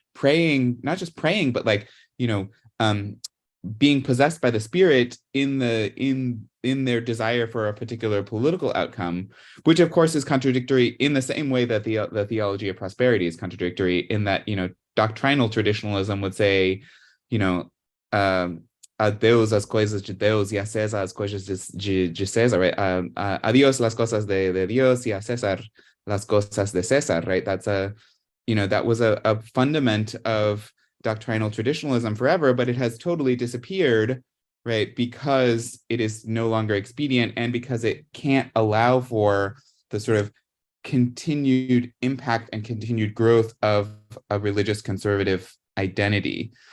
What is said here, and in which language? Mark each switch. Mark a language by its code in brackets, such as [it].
[en] Praying, not just praying, but like, you know, being possessed by the spirit in their desire for a particular political outcome, which of course is contradictory in the same way that the theology of prosperity is contradictory, in that, you know, doctrinal traditionalism would say, you know, [pt] a Deus as coisas de Deus y a César as coisas de César, [en] right? [es] A Dios las cosas de Dios y a César las cosas de César, [en] right? That's that was a fundament of doctrinal traditionalism forever, but it has totally disappeared, right? Because it is no longer expedient, and because it can't allow for the sort of continued impact and continued growth of a religious conservative identity.